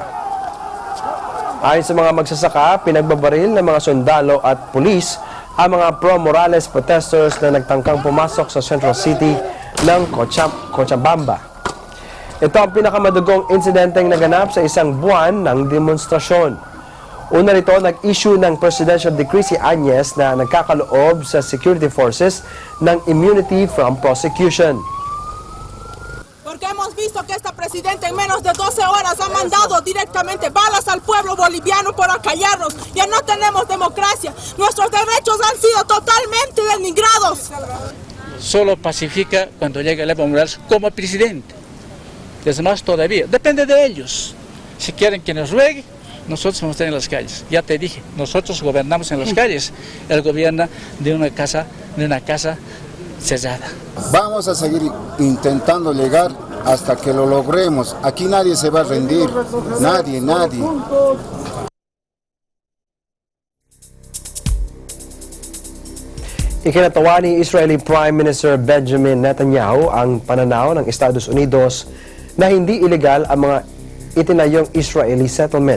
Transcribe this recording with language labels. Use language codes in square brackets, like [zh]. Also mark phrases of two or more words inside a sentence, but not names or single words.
[tl] Ayon sa mga magsasaka, pinagbabaril ng mga sundalo at pulis ang mga [en] pro-Morales protesters [tl] na nagtangkang pumasok sa Central City ng Cochabamba. Ito ang pinakamadugong insidenteng naganap sa isang buwan ng demonstrasyon. Una rito, nag-issue ng [en] presidential decree [tl] si Áñez na nagkakaloob sa [en] security forces [tl] ng [en] immunity from prosecution. [es] Porque hemos visto que esta presidenta en menos de 12 horas ha mandado directamente balas al pueblo boliviano por acallarnos. Ya no tenemos democracia. Nuestros derechos han sido totalmente denigrados. Solo pacifica cuando llega Evo Morales como presidente. Es más todavía. Depende de ellos. Si quieren que nos ruegue, nosotros vamos a estar en las calles. Ya te dije, nosotros gobernamos en las calles. Él gobierna de una casa cerrada. Vamos a seguir intentando llegar hasta que lo logremos. Aquí nadie se va a rendir. Nadie. [tl] Ikinatawa ni [en] Israeli Prime Minister [tl] Benjamin Netanyahu ang pananaw ng Estados Unidos na hindi ilegal ang mga itinayong [en] Israeli settlement.